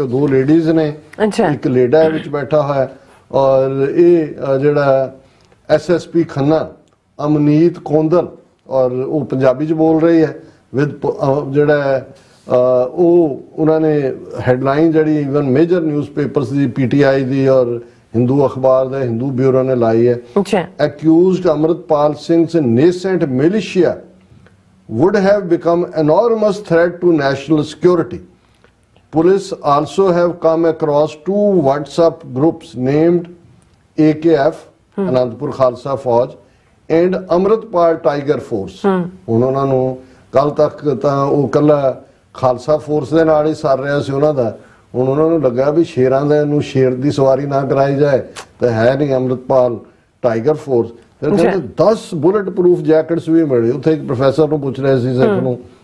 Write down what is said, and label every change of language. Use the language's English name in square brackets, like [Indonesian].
[Punjabi] ਉਹ 2 ਲੇਡੀਜ਼ ਨੇ, ਇੱਕ ਲੇਡਾ ਵਿੱਚ ਬੈਠਾ ਹੋਇਆ, ਔਰ ਇਹ ਜਿਹੜਾ ਐਸਐਸਪੀ ਖੰਨਾ ਅਮਨੀਤ ਕੋਂਦਲ, ਔਰ ਉਹ ਪੰਜਾਬੀ 'ਚ ਬੋਲ ਰਹੀ ਹੈ ਵਿਦ ਜਿਹੜਾ ਉਹ ਉਹਨਾਂ ਨੇ ਹੈਡਲਾਈਨ ਜਿਹੜੀ ਈਵਨ ਮੇਜਰ ਨਿਊਜ਼ਪੇਪਰਸ ਦੀ, ਪੀਟੀਆਈ ਦੀ ਔਰ ਹਿੰਦੂ ਅਖਬਾਰ ਦਾ ਹਿੰਦੂ ਬਿਊਰੋ ਨੇ ਲਾਈ ਹੈ, [English] Accused Amritpal Singh's nascent militia would have become enormous threat to national security. Police also have come across 2 WhatsApp groups named AKF, Anandpur Khalsa Fauj, and Amritpal Tiger Force. [Punjabi] ਉਹਨਾਂ ਨੂੰ ਕੱਲ ਤੱਕ ਤਾਂ ਉਹ ਕੱਲਾ ਖਾਲਸਾ ਫੋਰਸ ਦੇ ਨਾਲ ਹੀ ਸਰ ਰਿਹਾ ਸੀ ਉਹਨਾਂ ਦਾ, ਹੁਣ ਉਹਨਾਂ ਨੂੰ ਲੱਗਾ ਵੀ ਸ਼ੇਰਾਂ ਦੇ ਨੂੰ ਸ਼ੇਰ ਦੀ ਸਵਾਰੀ ਨਾ ਕਰਾਈ ਜਾਏ, ਤਾਂ ਹੈ ਨਹੀਂ ਅੰਮ੍ਰਿਤਪਾਲ ਟਾਈਗਰ ਫੋਰਸ। ਫਿਰ ਕਹਿੰਦੇ 10 ਬੁਲਟ ਪ੍ਰੂਫ ਜੈਕਟਸ ਵੀ ਮਿਲੇ। ਉੱਥੇ ਇੱਕ ਪ੍ਰੋਫੈਸਰ ਨੂੰ ਪੁੱਛ ਰਹੇ ਸੀ ਸਿੱਖ ਨੂੰ